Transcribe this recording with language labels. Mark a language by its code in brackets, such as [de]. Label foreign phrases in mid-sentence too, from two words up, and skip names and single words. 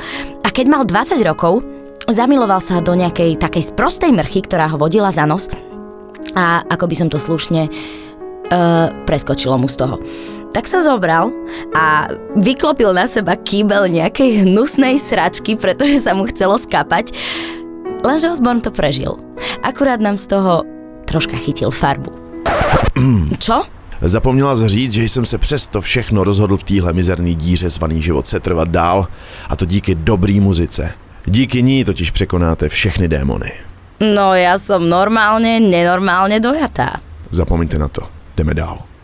[sk] A keď mal 20 rokov, zamiloval sa do nejakej takej sprostej mrchy, ktorá ho vodila za nos a ako by som to slušne preskočilo mu z toho. Tak sa zobral a vyklopil na seba kýbel nejakej hnusnej sračky, pretože sa mu chcelo skapať. Lenže Osborn to prežil. Akurát nám z toho troška chytil farbu. Čo? [cs] Zapomněla říct, že jsem se přesto všechno rozhodl v téhle mizerný díře zvaný život setrvat dál, a to díky dobrý muzice. Díky ní totiž překonáte všechny démony. [sk] No ja som nenormálne dojatá. [cs] Zapomeňte na to. Jdeme dál.